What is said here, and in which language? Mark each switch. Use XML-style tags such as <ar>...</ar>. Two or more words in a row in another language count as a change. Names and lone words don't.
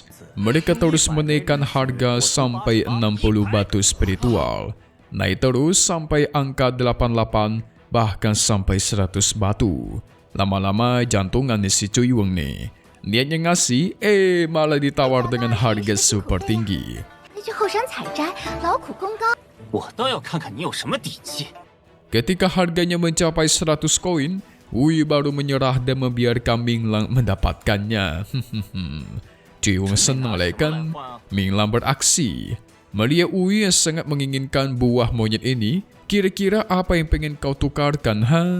<id>Mereka terus menaikkan harga sampai 60 batu spiritual. Naik terus sampai angka 88 bahkan sampai 100 batu. Lama-lama jantungan si Cui Wen nih. Niatnya ngasih, malah ditawar dengan harga super tinggi.</id> <zh>去后山采摘，劳苦功高。我倒要看看你有什么底气。</zh> <id>Ketika harganya mencapai 100 koin, Wui baru menyerah dan membiarkan Minglang mendapatkannya. Cui Wen senang lah kan? Minglang beraksi. Melihat Wui yang sangat menginginkan buah monyet ini, kira-kira apa yang pengen kau tukarkan, ha?</id>